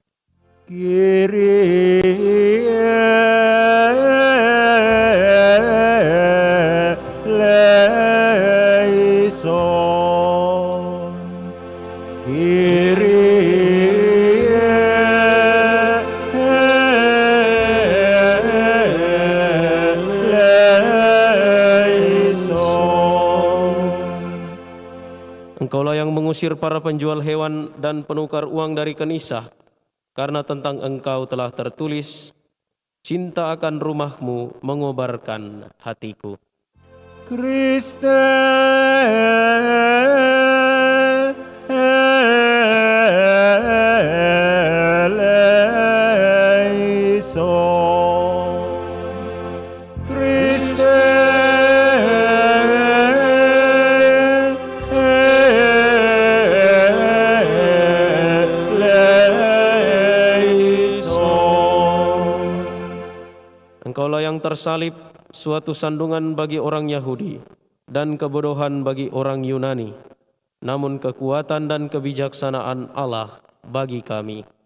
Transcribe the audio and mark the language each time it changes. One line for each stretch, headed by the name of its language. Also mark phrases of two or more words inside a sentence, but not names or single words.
Greek: Kyrie eleison, Kyrie eleison.
Indonesian: Engkaulah yang mengusir para penjual hewan dan penukar uang dari kenisah, karena tentang Engkau telah tertulis, cinta akan rumah-Mu mengobarkan hatiku.
Greek: Kriste eleison, Kriste eleison.
Indonesian: Engkaulah yang tersalib, suatu sandungan bagi orang Yahudi dan kebodohan bagi orang Yunani, namun kekuatan dan kebijaksanaan Allah bagi kami.